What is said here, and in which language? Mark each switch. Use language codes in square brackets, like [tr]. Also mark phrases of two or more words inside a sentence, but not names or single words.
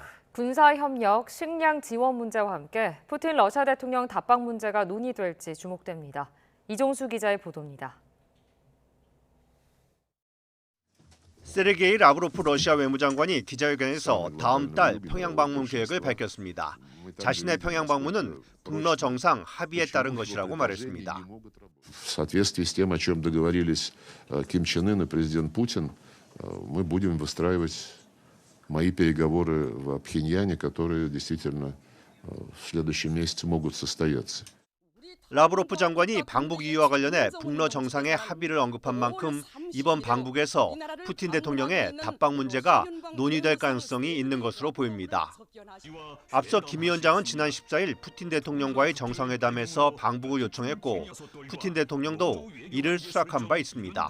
[ko] 군사협력, 식량 지원 문제와 함께 푸틴 러시아 대통령 답방 문제가 논의될지 주목됩니다. 이종수 기자의 보도입니다. 세르게이 라브로프 러시아 외무장관이 기자회견에서 다음 달 평양 방문 계획을 밝혔습니다. 자신의 평양 방문은 북러 정상 합의에 따른 것이라고 말했습니다. [ru] В соответствии с тем, о чем договорились Ким Чен Ын и президент Путин, мы будем выстраивать мои переговоры в Пхеньяне, которые действительно в следующем месяце могут состояться. [ko] 라브로프 장관이 방북 이유와 관련해 북러 정상의 합의를 언급한 만큼 이번 방북에서 푸틴 대통령의 답방 문제가 논의될 가능성이 있는 것으로 보입니다. 앞서 김 위원장은 지난 14일 푸틴 대통령과의 정상회담에서 방북을 요청했고 푸틴 대통령도 이를 수락한 바 있습니다.